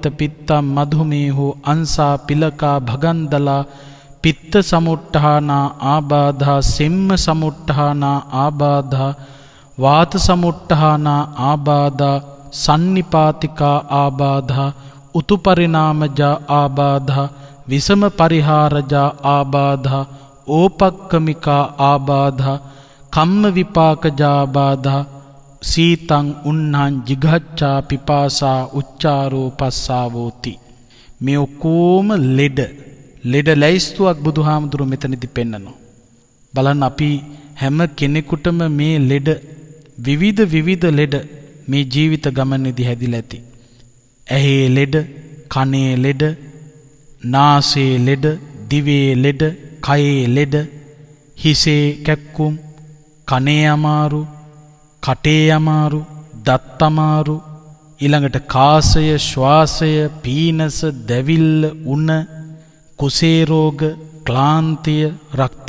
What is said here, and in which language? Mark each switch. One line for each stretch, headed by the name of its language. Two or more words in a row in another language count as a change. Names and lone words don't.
Pali: පිත්තම්, මධුමේහෝ, අංසා පිලකා, භගන්දලා, පිත්ත සමුට්ඨානා ආබාධා, සෙම්ම සමුට්ඨානා ආබාධා, වාත සමුට්ඨානා ආබාධා, සන්නිපාතිකා ආබාධා, උතුපරිණාමජා ආබාධා, විසම පරිහාරජා ආබාධා, ඕපක්කමිකා ආබාධා කම්ම විපාකජාබාධා සීතං උන්නං ජිගච්ඡා පිපාසා උච්චාරෝ පස්සාවෝති.
Sinhala: මේ ඔක්කොම ලෙඩ ලැයිස්තුවක් බුදුහාමුදුරු මෙතනදි පෙන්නනවා. බලන්න අපි හැම කෙනෙකුටම මේ ලෙඩ විවිධ ලෙඩ මේ ජීවිත ගමනේදී හැදිලා ඇති. ඇහි ලෙඩ, කනේ ලෙඩ, නාසයේ ලෙඩ, දිවේ ලෙඩ, කයේ ලෙඩ, හිසේ කැක්කුම්, කනේ අමාරු, කටේ අමාරු, දත් අමාරු, ඊළඟට කාසය, ශ්වාසය, පීනස, දැවිල්ල, උණ, කුසේ රෝග, ක්ලාන්තය, රක්ත